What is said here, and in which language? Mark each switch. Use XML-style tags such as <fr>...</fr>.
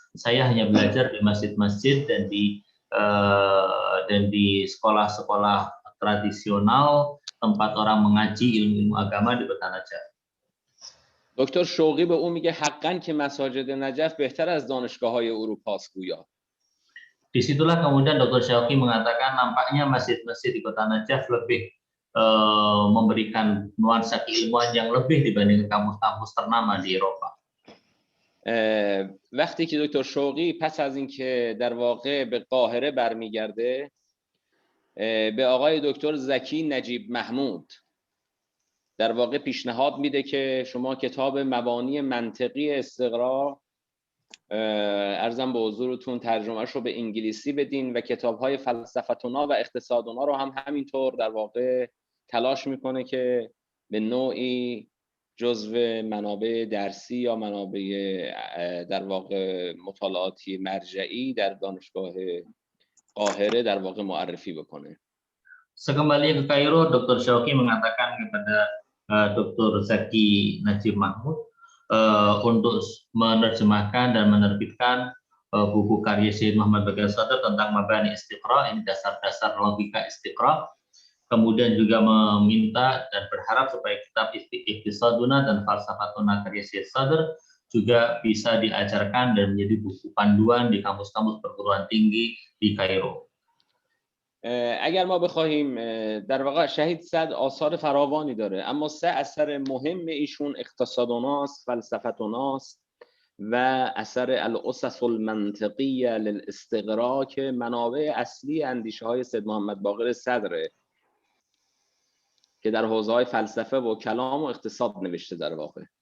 <id>Saya hanya belajar di masjid-masjid dan di sekolah-sekolah tradisional tempat orang mengaji ilmu agama di kota Najaf.</id> <fa>دکتر شوقی به او میگه حقاً که مساجد نجف بهتر از دانشگاه‌های اروپا است گویا.</fa> <id>Disitulah kemudian Dr. Syauqi mengatakan nampaknya masjid-masjid di kota Najaf lebih memberikan nuansa keilmuan yang lebih dibanding kampus-kampus ternama di Eropa.</id> <fa>وقتی که دکتر شوقی پس از اینکه در واقع به قاهره برمیگرده به آقای دکتر زکی نجیب محمود در واقع پیشنهاد میده که شما کتاب مبانی منطقی استقرا ارزم به حضورتون ترجمهش رو به انگلیسی بدین و کتاب‌های فلسفتونا و اقتصادونا رو هم همینطور در واقع تلاش میکنه که به نوعی جزو منابع درسی یا منابع در واقع مطالعاتی مرجعی در دانشگاه قاهره در واقع معرفی بکنه.</fa> <id>Sekembalinya ke Kairo, Dr. Syauqi mengatakan kepada Dr. Zaki Najib Mahmud untuk menerjemahkan dan menerbitkan buku karya Syed Muhammad Baqir Sadr tentang Mabani Istiqra, ini dasar-dasar logika Istiqra. Kemudian juga meminta dan berharap supaya kitab Iqtisaduna dan Falsafatuna karya Syed Sadr juga bisa diajarkan dan menjadi buku panduan di kampus-kampus perguruan tinggi di Kairo.</id> <fa>اگر ما بخواهیم در واقع شهید صدر آثار فراوانی داره، اما سه اثر مهم ایشون اقتصادوناست، فلسفتوناست و اثر الاسس المنطقیه للاستقرا که منابع اصلی اندیشه های سید محمد باقر صدره که در حوزه‌های فلسفه و کلام و اقتصاد نوشته در واقع.</fa>